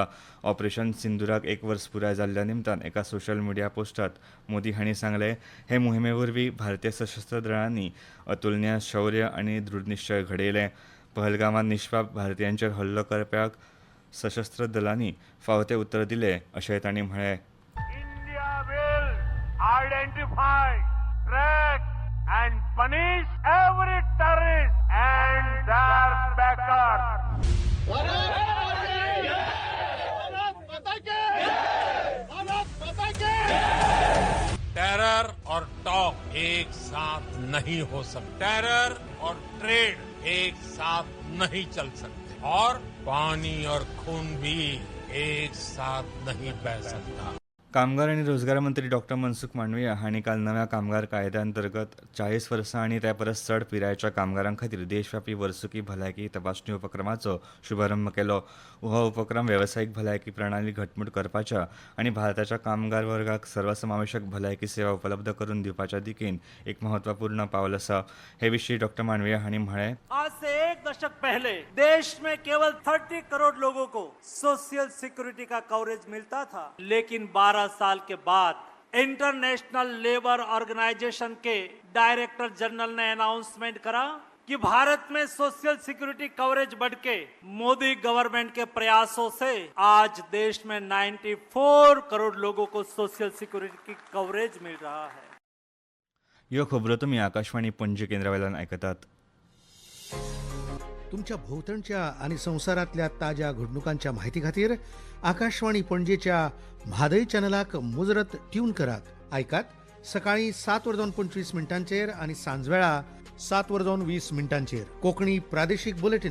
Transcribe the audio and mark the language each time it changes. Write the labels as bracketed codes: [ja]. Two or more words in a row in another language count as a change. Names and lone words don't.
[kok] ऑपरेशन सिंदुराक 1 वर्स पुराय जाल्ल्या निमतान एका सोशल मिडिया पोस्टात मोदी हांणी सांगलें, हे मोहिमे वरवीं भारतीय सशस्त्र दळांनी अतुलनीय शौर्य आनी दृढनिश्चय घडयले. पहलगामात निश्पाप भारतीयांचेर हल्लो करप्याक सशस्त्र दलांनी फावते उत्तर दिलें अशेंय तांणी म्हळें. [en] India will identify, track and punish every terrorist and their backers. [hi] टेरर और टॉक एक साथ नहीं हो सकते. टेरर और ट्रेड एक साथ नहीं चल सकते और पानी और खून भी एक साथ नहीं बह सकता. [kok] कामगार आनी रोजगार मंत्री डॉ मनसुख मांडविया हांणी काल नव्या कामगार कायद्या अंतर्गत 40 वर्सां आनी ते परस चड पिरायेच्या कामगारां खातीर देशव्यापी वर्सुकी भलायकी तपासणी उपक्रमाचो शुभारंभ केलो. हो उपक्रम वेवसायीक भलायकी प्रणाली घटमूट करपाच्या आनी भारताच्या कामगार वर्गाक सर्वसमावेशक भलायकी सेवा उपलब्ध करून दिवपाच्या दिकेन एक महत्वपूर्ण पावल आसा. हे विशीं डॉ मांडविया हांणी म्हळें. [hi] आज से 1 दशक पहले देश में केवल 30 करोड़ लोगों को [en] social security [hi] का कवरेज मिलता था, लेकिन 12 साल के बाद इंटरनेशनल लेबर ऑर्गेनाइजेशन के [en] director general [hi] ने अनाउंसमेंट करा कि भारत में [en] social security coverage [hi] बढ़ के मोदी गवर्नमेंट के प्रयासों से आज देश में 94 करोड़ लोगों को [en] social security [hi] की कवरेज मिल रहा है. [kok] ह्यो खबरो तुमी आकाशवाणी पणजी केंद्रावेल्यान आयकतात. तुमच्या भोवतणच्या आणि संवसारातल्या ताज्या घडणुकांच्या म्हायती खातीर आकाशवाणी पणजेच्या म्हादय चॅनलाक मुजरत ट्यून करात. ऐकात सकाळी 7:25 आणि सांजवेळा 7:20 कोंकणी प्रादेशीक बुलेटिन.